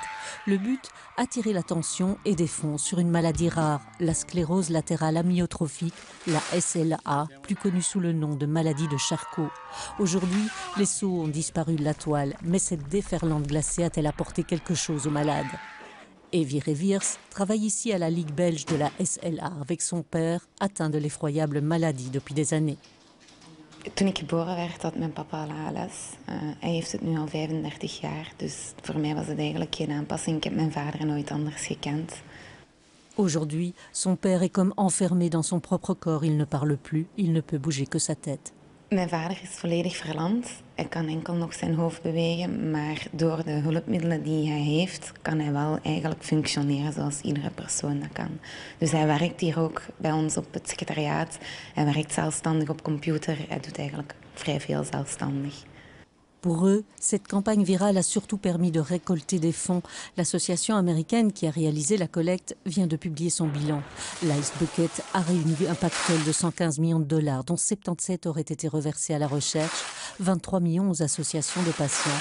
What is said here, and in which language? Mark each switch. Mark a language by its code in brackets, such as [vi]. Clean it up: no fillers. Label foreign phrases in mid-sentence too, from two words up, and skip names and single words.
[fr] Le but, attirer l'attention et des fonds sur une maladie rare, la sclérose latérale amyotrophique, la SLA, plus connue sous le nom de maladie de Charcot. Aujourd'hui, les seaux ont disparu de la toile, mais cette déferlante glacée a-t-elle apporté quelque chose aux malades? Evie Reviers travaille ici à la Ligue belge de la SLA avec son père, atteint de l'effroyable maladie depuis des années. [nl] Toen ik geboren werd, had mijn papa ALS. Hij heeft het nu al 35 jaar, dus voor mij was het eigenlijk geen aanpassing. Ik heb mijn vader nooit anders gekend. [fr] Aujourd'hui, son père est comme enfermé dans son propre corps. Il ne parle plus, il ne peut bouger que sa tête. [nl] Mijn vader is volledig verlamd. Hij kan enkel nog zijn hoofd bewegen, maar door de hulpmiddelen die hij heeft, kan hij wel eigenlijk functioneren zoals iedere persoon dat kan. Dus hij werkt hier ook bij ons op het secretariaat. Hij werkt zelfstandig op computer. Hij doet eigenlijk vrij veel zelfstandig. [fr] Pour eux, cette campagne virale a surtout permis de récolter des fonds. L'association américaine qui a réalisé la collecte vient de publier son bilan. L'Ice Bucket a réuni un pactole de 115 millions de dollars, dont 77 auraient été reversés à la recherche, 23 millions aux associations de patients.